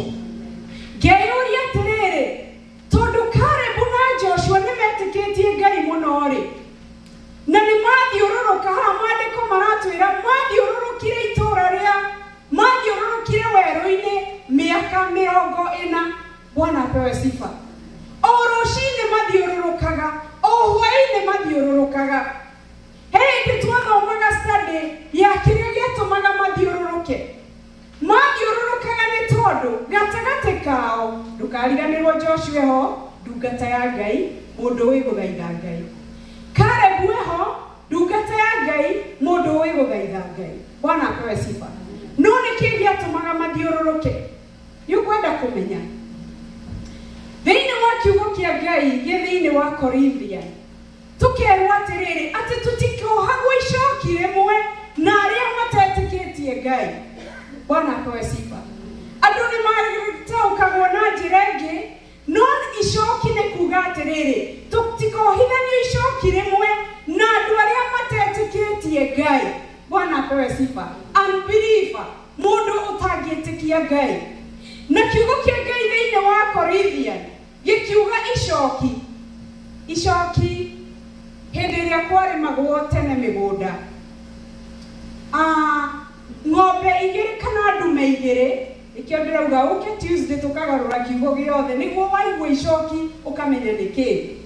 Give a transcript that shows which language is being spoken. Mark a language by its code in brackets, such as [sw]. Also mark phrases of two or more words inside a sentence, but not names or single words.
[ki] Ngeyũria atĩrĩrĩ, tondũ Kalebu na Joshua nĩ metĩkĩtie Ngai mũno-rĩ, na nĩ mathiũrũrũka haha maandĩko maratwĩra mathiũrũrũkire itũũra rĩa, mathiũrũrũkire werũ-inĩ mĩaka 40. [sw] Bwana apewe sifa. [ki] O rũcinĩ mathiũrũrũkaga, o hwaĩ-inĩ mathiũrũrũkaga. Hĩndĩ twathomaga study ya kĩrĩa gĩatũmaga mathiũrũrũke, mathiũrũrũkaga nĩ tondũ gatagatĩ kao, ndũkariganĩrwo Joshua ho, ndungata ya Ngai, mũndũ ũĩ gũthaitha Ngai. Kalebu ho, ndungata ya Ngai, mũndũ ũĩ gũthaitha Ngai. [sw] Bwana apewe sifa. [ki] No nĩkĩ gĩatũmaga mathiũrũrũke? Nĩũkwenda kũmenya. Thĩinĩ wa kiugo kĩa Ngai gĩthĩinĩ wa Korithia, tũkerwo atĩrĩrĩ atĩ tũtikohagwo icoki rĩmwe na arĩa matetĩkĩtie Ngai. [sw] Bwana apewe sifa. [ki] Andũ nĩ magĩtaũkagwo na njĩra ĩngĩ, no icoki nĩ kuuga atĩrĩrĩ, tũtikohithanio icoki rĩmwe na andũ arĩa matetĩkĩtie Ngai. [sw] Bwana apewe sifa. [ki] Unbeliever, mũndũ ũtangĩtĩkia Ngai. Na kiugo kĩa Ngai thĩinĩ wa Korithia gĩkiuga icoki. Icoki hĩndĩ ĩrĩa kwarĩmagwo tene mĩgũnda, ng'ombe igĩrĩ kana ndume igĩrĩ, ikĩo ndĩrauga ũke Tuesday tũkagarũra kiugo gĩothe nĩguo waigua icoki ũkamenya nĩkĩ.